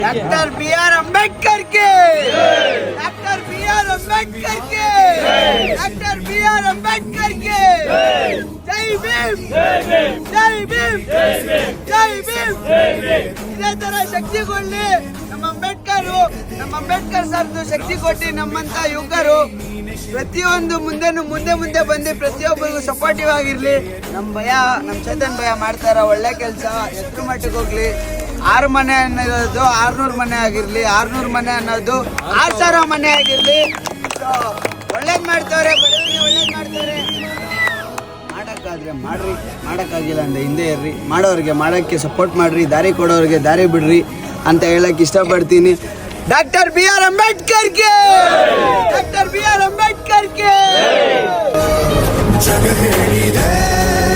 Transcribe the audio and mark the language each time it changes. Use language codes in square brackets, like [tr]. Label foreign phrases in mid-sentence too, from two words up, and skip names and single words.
[hi] डॉक्टर बी आर अम्बेडकर के, डॉक्टर बी आर अम्बेडकर के, डॉक्टर बी आर अम्बेडकर के जय भीम, जय भीम, जय भीम. [kn] ಇದೇ ತರ ಶಕ್ತಿ ಕೊಡ್ಲಿ ನಮ್ಮ ಅಂಬೇಡ್ಕರ್ ಸಾರ್ದು ಶಕ್ತಿ ಕೊಟ್ಟು ನಮ್ಮಂತ ಯುವಕರು ಪ್ರತಿಯೊಂದು ಮುಂದೆ ಬಂದು ಪ್ರತಿಯೊಬ್ಬರಿಗೂ ಸಪೋರ್ಟಿವ್ ಆಗಿರ್ಲಿ. ನಮ್ಮ ಚೇತನ್ ಭಯ ಮಾಡ್ತಾರ ಒಳ್ಳೆ ಕೆಲಸ, ಎಷ್ಟರ ಮಟ್ಟಿಗೆ ಹೋಗ್ಲಿ. 6 ಮನೆ ಅನ್ನೋದು 600 ಮನೆ ಆಗಿರ್ಲಿ, 600 ಮನೆ ಅನ್ನೋದು 6000 ಮನೆ ಆಗಿರ್ಲಿ. ಒಳ್ಳೇದ್ ಮಾಡ್ತವ್ರೆ, ಬಡವರಿಗೆ ಒಳ್ಳೇದ್ ಮಾಡ್ತವ್ರೆ. ಮಾಡಕ್ಕಾದ್ರೆ ಮಾಡ್ರಿ, ಮಾಡಕ್ಕಾಗಿಲ್ಲ ಅಂದ್ರೆ ಹಿಂದೆ ಇರ್ರಿ. ಮಾಡೋರಿಗೆ ಮಾಡೋಕ್ಕೆ ಸಪೋರ್ಟ್ ಮಾಡ್ರಿ, ದಾರಿ ಕೊಡೋರಿಗೆ ದಾರಿ ಬಿಡ್ರಿ ಅಂತ ಹೇಳಕ್ ಇಷ್ಟಪಡ್ತೀನಿ. [hi] डॉक्टर बी आर अम्बेडकर के, डॉक्टर बी आर अम्बेडकर के.